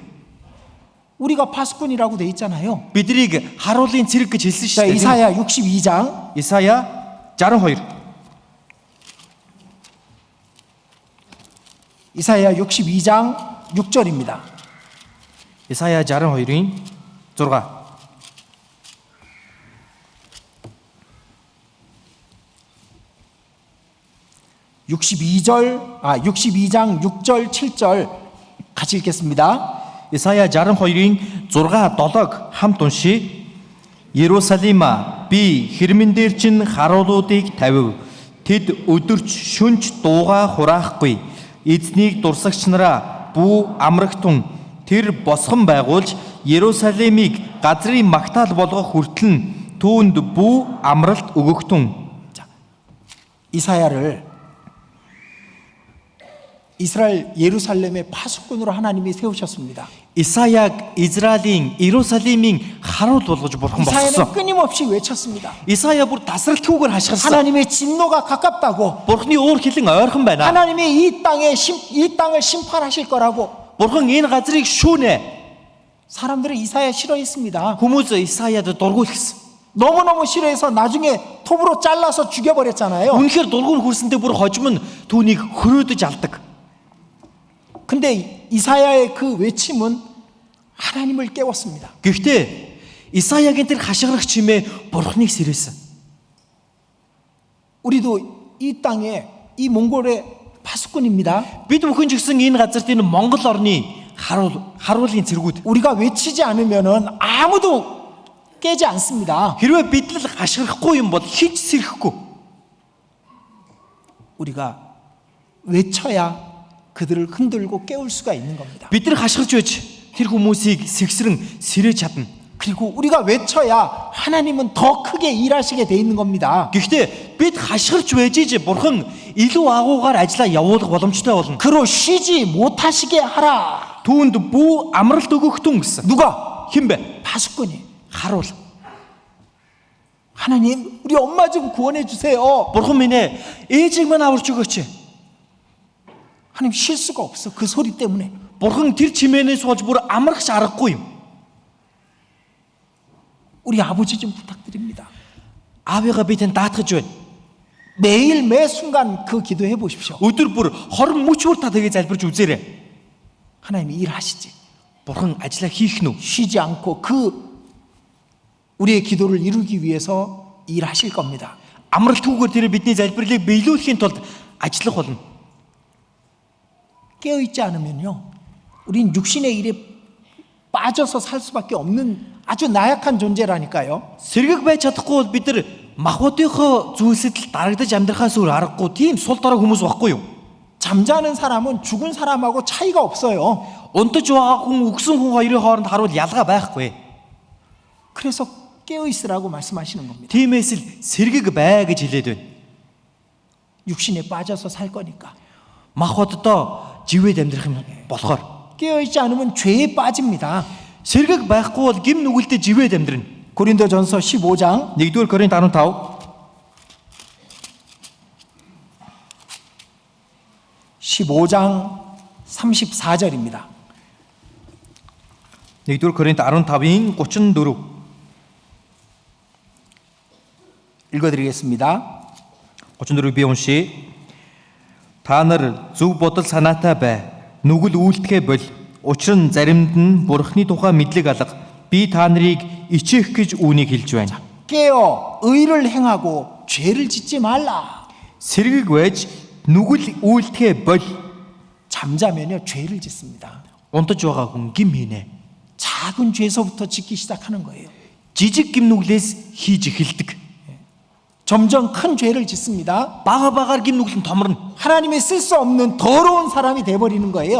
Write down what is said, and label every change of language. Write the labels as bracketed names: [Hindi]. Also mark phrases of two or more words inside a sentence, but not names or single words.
[Korean] 우리가 파수꾼이라고 돼 있잖아요. [Mongolian] Биднийг харуулын цэрэг гэж хэлсэн [Korean] 자, [Mongolian] шүү дээ. [Korean] 이사야 62장 [Mongolian] Исая 62. [Korean] 이사야 62장 6절입니다. [Mongolian] Исая 62-ийн 6. [Korean] 62장 6절 7절 같이 읽겠습니다. [Mongolian] Исая 62-ийн 6, 7-г хамт уншия. Иерусалима би хэрмэн дээр чинь харуулуудыг тавив. Тэд өдөрч шөнч дууга хураахгүй. Эзнийг дурсагч нараа бүү амрагтун тэр босгон байгуулж Иерусалимыг газрын магтаал болгох хүртэл нь түүнд бүү амралт өгөгтун. [Korean] 이사야를 이스라엘 예루살렘의 파수꾼으로 하나님이 세우셨습니다. [Mongolian] Исаяг Израилийн Иерусалимийн харуул болгож бурхан [Korean] 이사야는 [Mongolian] болгосон. [Korean] 끊임없이 외쳤습니다. [Mongolian] Исая бүр тасралтгүйгээр хашгирсан. [Korean] 하나님의 진노가 가깝다고. [Mongolian] Бурхны уур хилэн ойрхон байна. [Korean] 하나님이 이 땅을 심판하실 거라고. [Mongolian] Бурхан энэ газрыг шүүнэ. [Korean] 사람들은 이사야 싫어했습니다. [Mongolian] Хүмүүс Исаяд дургуйлсан. [Korean] 너무너무 싫어해서 나중에 톱으로 잘라서 죽여버렸잖아요. [Mongolian] Үнэхээр дургуун хүрсэндээ бүр хожим нь түүнийг хөрөөдөж алдаг. [Korean] 근데 이사야의 그 외침은 하나님을 깨웠습니다. [Mongolian] Гэхдээ Исаягийн тэр хашгирах чимээ Бурханыг сэрээсэн. [Korean] 우리도 이 땅에 이 몽골의 파수꾼입니다. [Mongolian] Бид бүхэн ч гэсэн энэ газарт энэ Монгол орны харуулын цэргүүд. [Korean] 우리가 외치지 않으면은 아무도 깨지 않습니다. [Mongolian] Хэрвээ бид л гашгирахгүй юм бол хич сэрхэхгүй. [Korean] 우리가 외쳐야 그들을 흔들고 깨울 수가 있는 겁니다. [Mongolian] Бид нар хашгирч байж тэр хүмүүсийг сэгсрэн сэрэж чадна. [Korean] 그리고 우리가 외쳐야 하나님은 더 크게 일하시게 돼 있는 겁니다. [Mongolian] Гэхдээ бид хашгирч байж бурхан илүү агуугаар ажиллаа явуулах боломжтой болно. [Korean] 그로 쉬지 못하시게 하라. [Mongolian] Түүнд бүү амралт өгөх түн гэсэн. [Korean] 누가? [Mongolian] Хэн бэ? [Korean] 파수꾼이. [Mongolian] Харуул. [Korean] 하나님, 우리 엄마 좀 구원해 주세요. [Mongolian] Бурхан минь ээ, ээжийг минь аварч өгөөч. [Korean] 하나님 쉴 수가 없어. 그 소리 때문에. [Mongolian] Бурхан тэр чимээнээс болж бүр амрахч аргагүй юм. [Korean] 우리 아버지 좀 부탁드립니다. [Mongolian] Аавыгаа би тань даатгаж байна. [Korean] 매일 매 순간 그 기도해 보십시오. [Mongolian] Өдөр бүр 20 мөч бүр та тэгээ залбирч үзээрэй. [Korean] 하나님이 일하시지. [Mongolian] Бурхан ажиллаа хийх нь. [Korean] 쉬지 않고 우리의 기도를 이루기 위해서 일하실 겁니다. [Mongolian] Амралтгүйгээр тэр бидний залбирлыг биелүүлэхийн тулд ажиллах болно. [Korean] 깨어 있지 않으면요, 우린 육신의 일에 빠져서 살 수밖에 없는 아주 나약한 존재라니까요. [Mongolian] Сэргэг байж чадахгүй бол бид нар махбодынхоо зүйлсэд л дарагдаж амьдрахаас өөр аргагүй тийм сул дорой хүмүүс байхгүй юу? [Korean] 잠자는 사람은 죽은 사람하고 차이가 없어요. [Mongolian] Унтаж байгаа хүн өгсөн хүн хоёрын хооронд харуул ялгаа байхгүй. [Korean] 그래서 깨어 있으라고 말씀하시는 겁니다. [Mongolian] Тиймээс л сэргэг бай гэж хэлээд байна. [Korean] 육신에 빠져서 살 거니까. [Mongolian] Махбоддоо живээд амьдрах юм болохоор [Korean] 깨어 있지 않으면 죄에 빠집니다. [Mongolian] сэргэг байхгүй бол гим нүгэлтэд живээд амьдрна. [Korean] 고린도전서 15장 [Mongolian] 1-р Коринт 15 [Korean] 15장 34절입니다. [Mongolian] 1-р Коринт 15-ийн 34 [Korean] 읽어드리겠습니다. [Mongolian] 34 би уншия. Та нар зөв бодол санаатай бай. Нүгэл үйлдэхэ бол. Учир нь заримд нь Бурхны тухай мэдлэг алга. Би та нарыг ичээх гэж үүнийг хэлж байна. [Korean] 깨어 의를 행하고 죄를 짓지 말라. [Mongolian] Сэргэг байж нүгэл үйлдэхэ бол. [Korean] 잠자면요 죄를 짓습니다. [Mongolian] Унтаж байгаа хүн гим хийнэ. [Korean] 작은 죄서부터 짓기 시작하는 거예요. [Mongolian] Жижиг гим нүглээс хийж эхэлдэг. [Korean] 점점 큰 죄를 짓습니다. [Mongolian] Бага багаар гим нүгэл нь томорно. [Korean] 하나님이 쓸 수 없는 더러운 사람이 돼버리는 거예요.